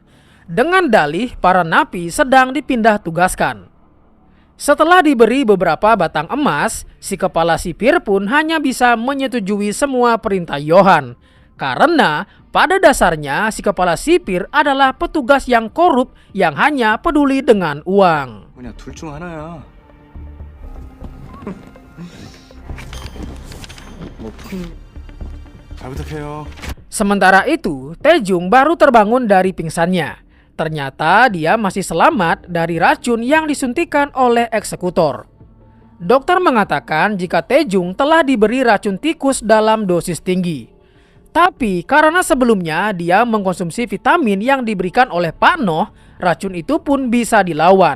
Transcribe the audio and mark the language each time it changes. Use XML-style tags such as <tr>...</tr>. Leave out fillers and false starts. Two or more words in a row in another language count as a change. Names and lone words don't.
<id>Dengan dalih para napi sedang dipindah tugaskan. Setelah diberi beberapa batang emas, si kepala sipir pun hanya bisa menyetujui semua perintah Johan. Karena pada dasarnya si kepala sipir adalah petugas yang korup yang hanya peduli dengan uang.</id> <ko>뭐냐 둘 중 하나야. 뭐 잘 부탁해요.</ko> <id>Sementara itu, Taejung baru terbangun dari pingsannya. Ternyata dia masih selamat dari racun yang disuntikan oleh eksekutor. Dokter mengatakan jika Taejung telah diberi racun tikus dalam dosis tinggi. Tapi karena sebelumnya dia mengkonsumsi vitamin yang diberikan oleh Pak Noh, racun itu pun bisa dilawan.</id>